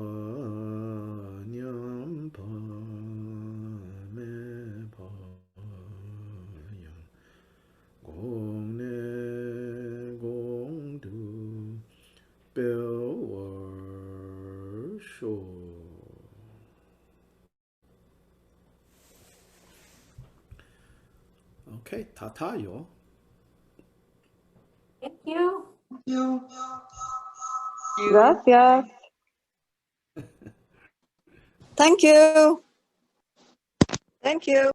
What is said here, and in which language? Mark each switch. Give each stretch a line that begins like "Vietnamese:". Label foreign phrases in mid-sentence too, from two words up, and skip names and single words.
English: Banyam Pa Me Pa Yang Gong Ne Gong Du Bill Show. Okay, ta-ta, y'all. Thank you. Thank you. Gracias. Thank you. Thank you.